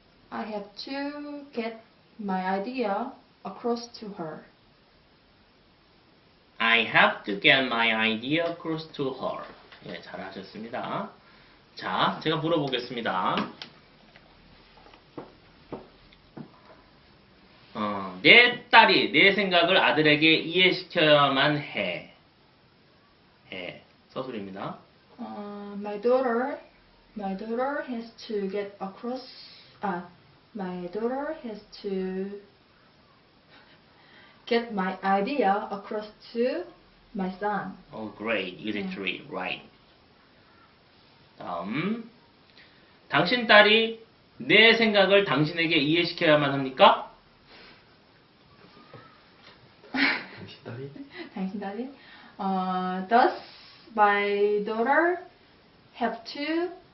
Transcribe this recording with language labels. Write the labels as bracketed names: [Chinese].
[English] I have to get my idea across to her. I have to get my idea across to her. [Korean] 예, 잘하셨습니다. 자, 제가 물어보겠습니다. 내 딸이 내 생각을 아들에게 이해시켜야만 해. 서술입니다. [English] My daughter has to get across. My daughter has to get my idea across to my son. Oh, great. Exactly right. [Korean] 다음. 당신 딸이 내 생각을 당신에게 이해시켜야만 합니까? 당신 딸이? 당신 딸이 [English] Does my daughter have to